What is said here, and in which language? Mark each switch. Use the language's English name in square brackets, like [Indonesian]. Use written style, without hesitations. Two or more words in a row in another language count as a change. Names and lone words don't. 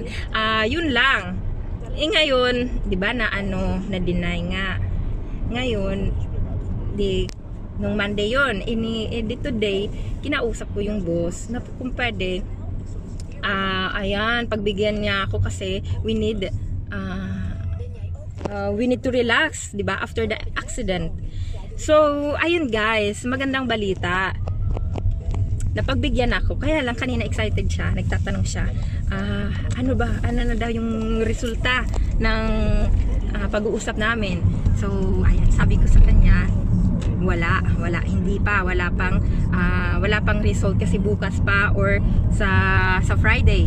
[Filipino] Yun lang. Ngayon, 'di ba na-deny nga. Ngayon, nung Monday yun, today, kinausap ko yung boss na kung pwede, pagbigyan niya ako kasi [English] we need to relax, [Filipino] di ba, [English] after the accident. [Filipino] So, ayun guys, magandang balita. Napagbigyan ako, kaya lang kanina excited siya, nagtatanong siya, ano na daw yung resulta ng pag-uusap namin. So, ayan, sabi ko sa kanya, wala, wala pang result kasi bukas pa or sa Friday.